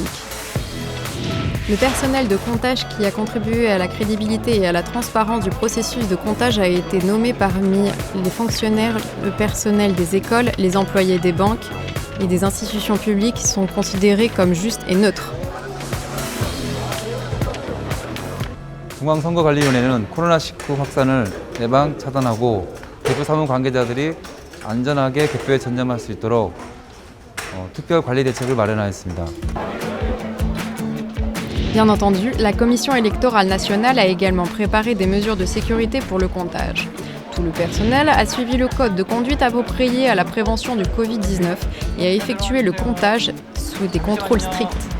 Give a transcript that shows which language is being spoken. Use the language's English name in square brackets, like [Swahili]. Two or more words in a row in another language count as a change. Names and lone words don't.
[French] Le personnel de comptage qui a contribué à la crédibilité et à la transparence du processus de comptage a été nommé parmi les fonctionnaires, le personnel des écoles, les employés des banques et des institutions publiques qui sont considérés comme justes et neutres. [Korean] 중앙선거관리위원회는 코로나19 확산을 예방 차단하고 개표 사무 관계자들이 안전하게 개표에 전념할 수 있도록 특별 관리 대책을 마련하였습니다. [French] Bien entendu, la Commission électorale nationale a également préparé des mesures de sécurité pour le comptage. Tout le personnel a suivi le code de conduite approprié à la prévention du Covid-19 et a effectué le comptage sous des contrôles stricts.